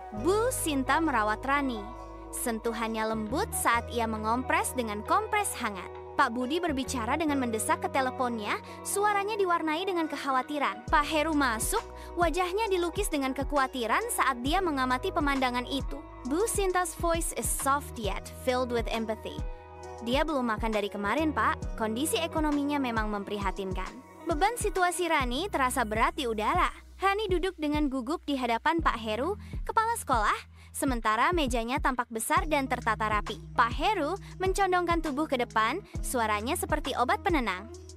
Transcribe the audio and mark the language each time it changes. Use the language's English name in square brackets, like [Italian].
[Indonesian] Bu Sinta merawat Rani. Sentuhannya lembut saat ia mengompres dengan kompres hangat. Pak Budi berbicara dengan mendesak ke teleponnya, suaranya diwarnai dengan kekhawatiran. Pak Heru masuk, wajahnya dilukis dengan kekhawatiran saat dia mengamati pemandangan itu. [English] Bu Sinta's voice is soft yet filled with empathy. [Indonesian] Dia belum makan dari kemarin, Pak. Kondisi ekonominya memang memprihatinkan. Beban situasi Rani terasa berat di udara. Rani duduk dengan gugup di hadapan Pak Heru, kepala sekolah, sementara mejanya tampak besar dan tertata rapi. Pak Heru mencondongkan tubuh ke depan, suaranya seperti obat penenang.